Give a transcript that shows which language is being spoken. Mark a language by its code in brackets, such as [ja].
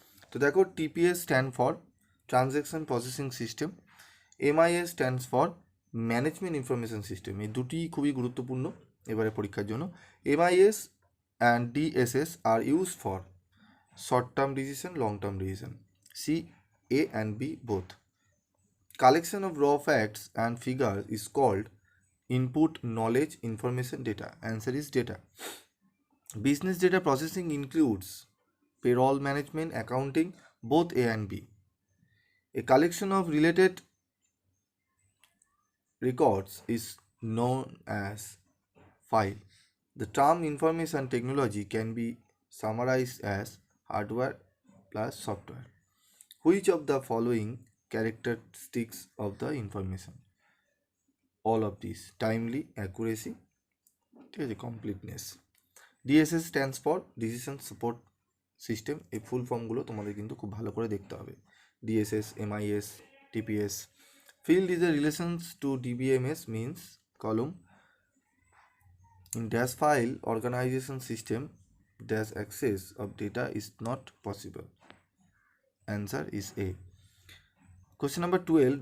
[bn] তো দেখো, [en] TPS stand for transaction processing system, MIS stands for management information system. [bn] এই দুটি খুবই গুরুত্বপূর্ণ এবারে পরীক্ষার জন্য। [en] MIS and DSS are use for short term decision, [bn] long term decision. [en] C, A and B both. Collection of raw facts and figures is called input knowledge information data. Answer is data. Business data processing includes payroll management, accounting, both A and B. A collection of related records is known as file. The term information technology can be summarized as hardware plus software. Which of the following characteristics of the information? All of these: timely, accuracy, [bn] ঠিক আছে, [en] completeness. DSS stands for decision support system. [bn] এই ফুল ফর্মগুলো তোমাদের কিন্তু খুব ভালো করে দেখতে হবে। [en] DSS, MIS, TPS. Field is a relations to DBMS means column. In dash file organization system, dash access of data is not possible. Answer is A. Question number 12.